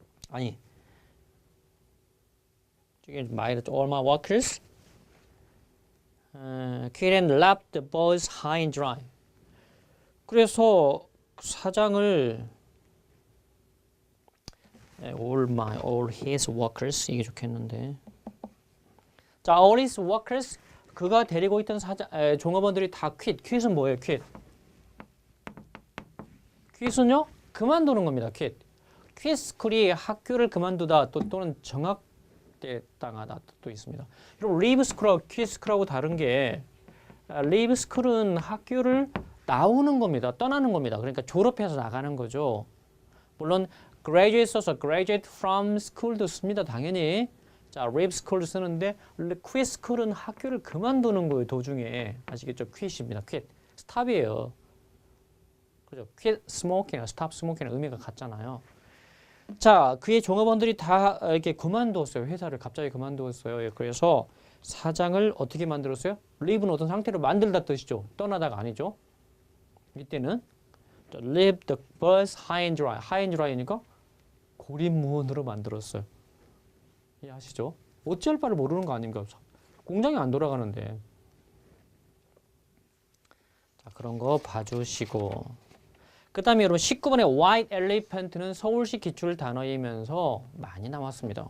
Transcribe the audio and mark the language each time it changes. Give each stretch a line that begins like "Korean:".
English: 아니, all my workers quit and left the boys high and dry.
Korean: 그래서 사장을
English: all his workers
Korean: 이게 좋겠는데. 자,
English: all his workers
Korean: 그가 데리고 있던 종업원들이 다 quit은 뭐예요? quit은요? 그만두는 겁니다.
English: quit school
Korean: 이 학교를 그만두다 또는 정학당하다 또 있습니다. 그리고
English: leave school
Korean: 하고
English: quit school
Korean: 하고 다른 게 leave school은 학교를 나오는 겁니다. 떠나는 겁니다. 그러니까 졸업해서 나가는 거죠. 물론 graduate 써서
English: graduate from school
Korean: 도 씁니다. 당연히. 자,
English: leave school
Korean: 도 쓰는데
English: quit school
Korean: 은 학교를 그만두는 거예요. 도중에. 아시겠죠? quit입니다. quit. stop이에요. 그죠?
English: quit smoking
Korean: 이나
English: stop smoking
Korean: 이나 의미가 같잖아요. 자, 그의 종업원들이 다 이렇게 그만두었어요. 회사를 갑자기 그만두었어요. 그래서 사장을 어떻게 만들었어요? leave는 어떤 상태로 만들다 뜻이죠. 떠나다가 아니죠. 이때는
English: leave the bus high and dry.
Korean: high and dry니까 고립무원으로 만들었어요. 이해하시죠? 어찌할 바를 모르는 거 아닌가? 공장이 안 돌아가는데. 자, 그런 거 봐주시고. 그 다음에 여러분 19번의 white elephant는 서울시 기출 단어이면서 많이 나왔습니다.